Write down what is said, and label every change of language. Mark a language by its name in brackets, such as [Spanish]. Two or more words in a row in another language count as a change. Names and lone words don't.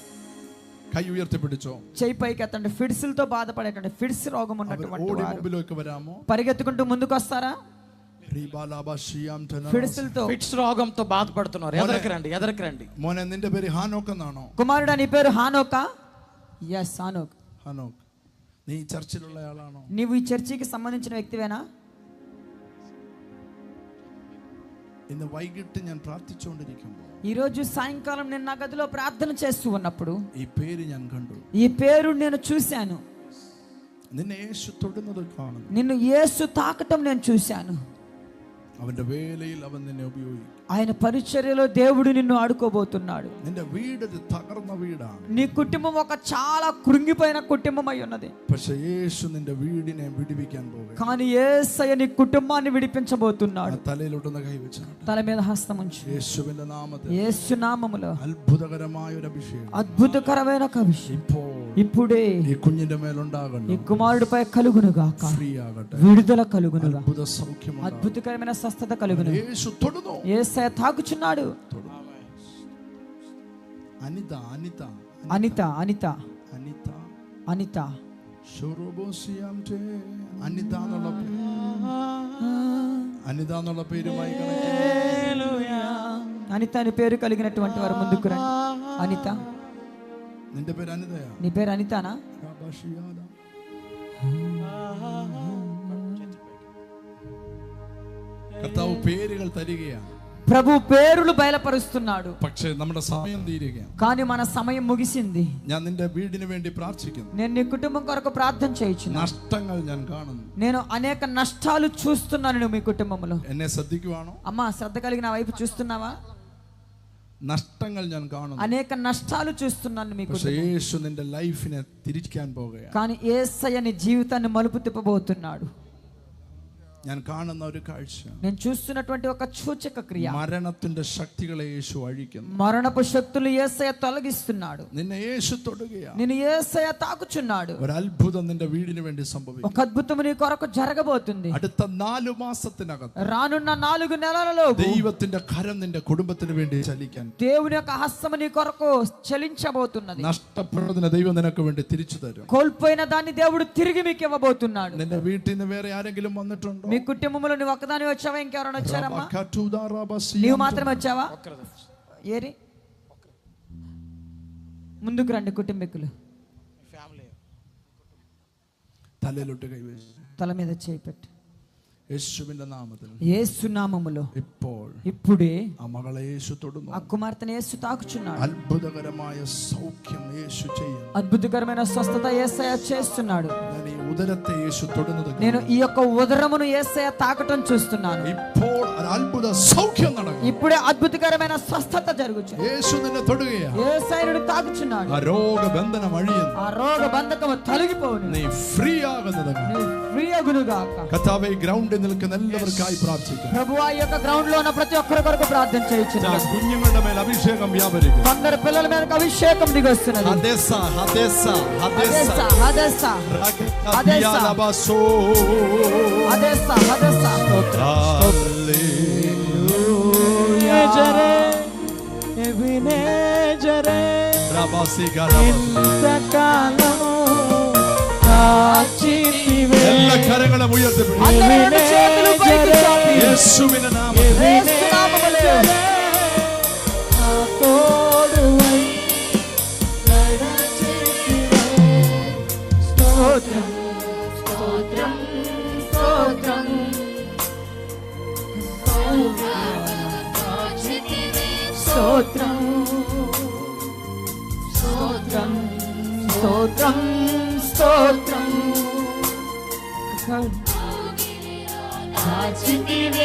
[Malayalam] കൈ ഉയർത്തി പിടിച്ചോ. [Telugu] చెయ్యి పైకెత్తండి. ఫిట్స్లతో బాధపడేటువంటి ఫిట్స్ రోగం ఉన్నటువంటి [Malayalam] ഓടി [Telugu] వారు [Malayalam] മുമ്പിലേക്ക് വരാമോ? [Telugu] పరిగెత్తుకుంటూ ముందుకు వస్తారా? ఫిడ్స్లతో ఫిట్స్ రోగంతో బాధపడుతున్నారు. ఎదరికి రండి. [Malayalam] മോനെ നിന്റെ പേര് ഹാനോക്ക് എന്നാണോ? [Telugu] కుమారుడా నీ పేరు హానోకా? ఎస్ హానోక్. [Malayalam] ഹാനോക്ക്, നീ ഈ ചർച്ചിലുള്ള ആളാണോ? [Telugu] నీవు ఈ చర్చికి సంబంధించిన వ్యక్తివేనా? [Malayalam] ഇന്ന് വൈകിട്ട് ഞാൻ പ്രാർത്ഥിച്ചുകൊണ്ടിരിക്കുമ്പോൾ [Telugu] ఈ రోజు సాయంకాలం నేను నా గదిలో ప్రార్థన చేస్తూ ఉన్నప్పుడు [Malayalam] ഈ പേര് ഞാൻ കണ്ടു. [Telugu] ఈ పేరు నేను చూశాను. [Malayalam] നിന്നെ യേശു തൊടുന്നത് കാണുന്നു. [Telugu] నిన్ను యేసు తాకటం నేను చూశాను. [Malayalam] അവന്റെ വേലയിൽ അവൻ നിന്നെ ഉപയോഗിക്കും. [Telugu] ఆయన పరిచర్యలో దేవుడు నిన్ను ఆడుకోబోతున్నాడు. [Malayalam] നിന്റെ വീട് ഒരു തകർന്ന വീടാണ്. [Telugu] నీ కుటుంబం ఒక చాలా కృంగిపోయిన కుటుంబం అయి ఉన్నది. [Malayalam] പക്ഷേ യേശു നിന്റെ വീടിനെ വിടുവിക്കാൻ പോകുന്നു. [Telugu] కానీ యేసయ్య నీ కుటుంబాన్ని విడిపించబోతున్నాడు. [Malayalam] തലയിലൊട്ടുന്ന കൈവച്ചാണ്. [Telugu] తల మీద హస్తం ఉంచు. [Malayalam] യേശുവിന്റെ നാമത്തിൽ [Telugu] యేసు నామములో [Malayalam] അത്ഭുതകരമായ ഒരു അഭിഷേകം, [Telugu] అద్భుతకరమైన ఒక అభిషేకం ఇప్పుడే [Malayalam] ഈ കുഞ്ഞിന്റെ മേലുണ്ടാകണം. [Telugu] ఈ కుమారుడిపై కలుగును గాక. [Malayalam] ഫ്രീ ആകട്ടെ. [Telugu] విడుదల కలుగును గాక. [Malayalam] അത്ഭുത സൗഖ്യം. [Telugu] అద్భుతకరమైన స్వస్థత కలుగును. [Malayalam] യേശు തൊടുന്നു. [Telugu] యేసయ్య తాకుచున్నాడు. [Malayalam] അനിത അനിത [Telugu] అనిత అనిత [Malayalam] അനിത [Telugu] అనిత [Malayalam] ഷൊറോബോസിയാംറ്റേ അനിത എന്നുള്ള പേരുമായി [Telugu] అనిత అని పేరు కలిగినటువంటి వారు ముందుకు రండి. [Malayalam] అనిత, നിന്റെ പേര് അനിതയാ? [Telugu] నీ పేరు అనితానా? [Malayalam] കർത്താവ് പേരുകൾ തരികയാണ്. [Telugu] ప్రభు పేరులు బయలుపరుస్తున్నాడు. [Malayalam] പക്ഷേ നമ്മുടെ സമയം തീരുകയാണ്. [Telugu] కానీ మన సమయం ముగిసింది. [Malayalam] ഞാൻ നിന്റെ വീടിന് വേണ്ടി പ്രാർത്ഥിക്കുന്നു. [Telugu] నేను నీ కుటుంబం కొరకు ప్రార్థన చేయుచున్నాను. [Malayalam] നഷ്ടങ്ങൾ ഞാൻ കാണുന്നു. [Telugu] నేను అనేక నష్టాలు చూస్తున్నాను మీ కుటుంబంలో. [Malayalam] എന്നെ ശ്രദ്ധിക്കുവാണോ? [Telugu] అమ్మా శ్రద్ధ కలిగి నా వైపు చూస్తున్నావా? [Malayalam] നഷ്ടങ്ങൾ ഞാൻ കാണുന്നു. [Telugu] అనేక నష్టాలు చూస్తున్నాను మీ [Malayalam] പക്ഷേ [Telugu] కుటుంబం. [Malayalam] യേശു നിന്റെ ലൈഫിനെ തിരിക്കാൻ പോകുകയാണ്. [Telugu] కానీ యేసయ్య నీ జీవితాన్ని మలుపు తిప్పబోతున్నాడు. [Malayalam] ഞാൻ കാണുന്ന ഒരു കാഴ്ച, [Telugu] నేను చూస్తున్నటువంటి ఒక సూచక క్రియ, [Malayalam] മരണത്തിന്റെ ശക്തികളെ യേശു അഴിക്കുന്നു. [Telugu] మరణపు శక్తులు యేసయ్య తొలగిస్తున్నాడు. [Malayalam] നിന്നെ യേശു തൊടുകയാണ്. [Telugu] నిన్ను యేసయ్య తాకుచున్నాడు. [Malayalam] ഒരു അത്ഭുതം നിന്റെ വീടിന് വേണ്ടി സംഭവിക്കും. [Telugu] ఒక అద్భుతం నీ కొరకు జరగబోతుంది. [Malayalam] അടുത്ത 4 മാസത്തിനകത്ത് [Telugu] రానున్న 4 నెలలలో [Malayalam] ദൈവത്തിന്റെ കരം നിന്റെ കുടുംബത്തിന് വേണ്ടി ചലിക്കാൻ, [Telugu] దేవుని యొక్క హస్తము నీ కొరకు చలించబోతున్నది. [Malayalam] നഷ്ടപ്പെടുന്നതിനെ ദൈവം നിനക്ക് വേണ്ടി തിരിച്ചു തരും. [Telugu] కోల్పోయిన దాన్ని దేవుడు తిరిగి మీకు ఇవ్వబోతున్నాడు. [Malayalam] നിന്റെ വീട്ടിൽ നിന്ന് വേറെ ആരെങ്കിലും വന്നിട്ടുണ്ടോ? [Telugu] మీ కుటుంబంలో నువ్వు ఒక్కదాని వచ్చావా? ఇంకెవరైనా వచ్చారమ్మా? నీవు మాత్రమే వచ్చావా? ఏరి ముందుకు రండి కుటుంబీకులు. [Malayalam] തലയിലോട്ട് കൈവച്ചു. [Telugu] తల మీద చేయి పెట్టు. [Malayalam] യേശുവിന്റെ നാമത്തിൽ [Telugu] యేసు నామములో [Malayalam] ഇപ്പോൾ [Telugu] ఇప్పుడే [Malayalam] ആ മകളെ യേശു തൊടുന്നു. [Telugu] ఆ కుమార్తెను యేసు తాకుచున్నాడు. [Malayalam] അത്ഭുതകരമായ സൗഖ്യം യേശു ചെയ്യുന്നു. [Telugu] అద్భుతకరమైన స్వస్థత యేసయ్య చేస్తున్నాడు. [Malayalam] ഞാൻ ഈ ഉദരത്തെ യേശു തൊടുന്നത് [Telugu] నేను ఈ యొక్క ఉదరమును యేసయ్య తాకటం చూస్తున్నాను. [Malayalam] ഇപ്പോൾ ഒരു അത്ഭുത സൗഖ്യം നടക്കും. [Telugu] ఇప్పుడే అద్భుతకరమైన స్వస్థత జరుగుతుంది. [Malayalam] യേശു നിന്നെ തൊടുകയാണ്. [Telugu] యేసయ్యను తాకుచున్నాడు. [Malayalam] ആ രോഗബന്ധനം അഴിയുന്നു. [Telugu] ఆ రోగ బంధకము తొలగిపోవును. [Malayalam] നീ ഫ്രീ ആകുന്നത് [Telugu] ఫ్రీ అగునుగాక. [Malayalam] കർത്താവേ, ഗ്രൗണ്ടിൽ നിൽക്കുന്ന എല്ലാവർക്കായി പ്രാർത്ഥിക്കുന്നു. [Telugu] ప్రభువా ఈ యొక్క గ్రౌండ్ లో ఉన్న ప్రతి ఒక్కరి కొరకు ప్రార్థన [Malayalam] ചില [Telugu] చేయించున్నాను. [Malayalam] കുഞ്ഞുങ്ങളുടെ മേൽ അഭിഷേകം വ്യാപരിക്കും. [Telugu] కొందరు పిల్లల మీద అభిషేకం దిగొస్తున్నది. [Malayalam] ഹദേസ ഹദേസ ഹദേസ [Telugu] హదెస్సా, హదెస్సా, హదెస్సా, [Malayalam] ഹദേസ [Telugu] హదెస్సా, హదెస్సా. జరే ఎబినేజరే ఇంతకాలము కాచితివే. [Malayalam] എല്ലാ കരങ്ങളും ഉയർത്തിപ്പിടിക്കുക. [Telugu] అందరూ రెండు చేతులు పైకి చాపి [Malayalam] യേശുവിന്റെ നാമത്തിൽ [Telugu] యేసు నామములో నా తోడువై నడచితివే. స్తోత్రం స్తోత్రం స్తోత్రం స్తోత్రం స్తోత్రం స్తోత్రం స్తోత్రం కాచితివే.